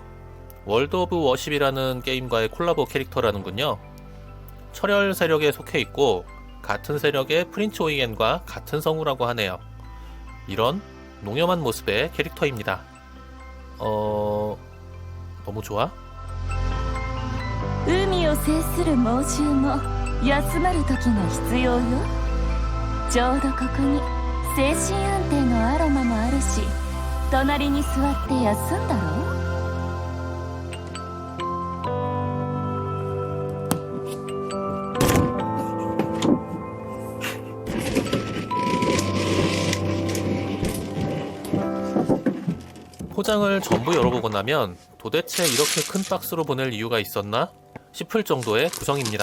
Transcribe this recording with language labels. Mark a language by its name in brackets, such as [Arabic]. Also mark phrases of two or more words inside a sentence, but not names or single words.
[Korean] 월드 오브 워십이라는 게임과의 콜라보 캐릭터라는군요. 철혈 세력에 속해 있고 같은 세력의 프린츠 오이겐과 같은 성우라고 하네요. 이런 농염한 모습의 캐릭터입니다. 너무 좋아? [Japanese] 海を制する猛獣も休まる時が必要よ。ちょうどここに精神安定のアロマもあるし、隣に座って休んだろ。 [Korean] 포장을 전부 열어보고 나면 도대체 이렇게 큰 박스로 보낼 이유가 있었나 싶을 정도의 구성입니다.